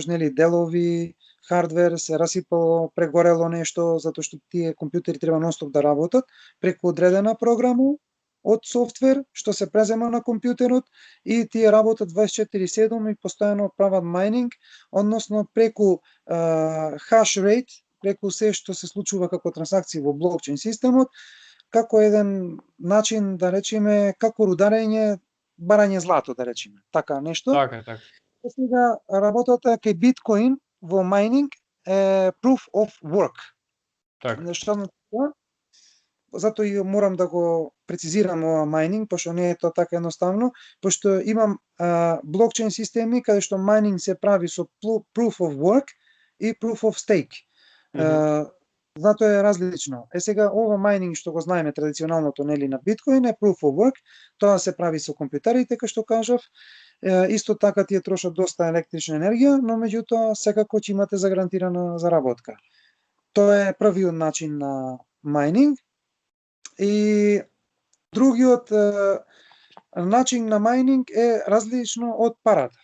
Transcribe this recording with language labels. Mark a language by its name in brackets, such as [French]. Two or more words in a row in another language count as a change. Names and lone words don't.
[Macedonian] нели делови, хардвер, се расипало, прегорело нешто, затоа што тие компјутери треба нонстоп да работат преку одредена програма од софтвер што се презема на компјутерот и тие работат 24/7 и постојано прават мајнинг, односно преку [English] hash rate, [Macedonian] преку се што се случува како трансакции во блокчейн системот, како еден начин, да речеме, како рударење, барање злато, да речеме, така нешто. Така. Сега работата кај биткоин во мајнинг е [English] proof of work. [Macedonian] Така. Што значи тоа? Затоа и морам да го прецизирам ова мајнинг, пошто не е тоа така едноставно, пошто имам блокчейн системи каде што мајнинг се прави со [English] proof of work [Macedonian] и [English] proof of stake. [Macedonian] Затоа е различно. Сега ова мајнинг што го знаеме традиционалното нели на биткоин е [English] proof of work, [Macedonian] тоа се прави со компјутерите, како што кажав. Исто така тие трошат доста електрична енергија, но меѓутоа секако ќе имате загарантирана заработка. Тоа е првиот начин на мајнинг. И другиот начин на мајнинг е различно од парата.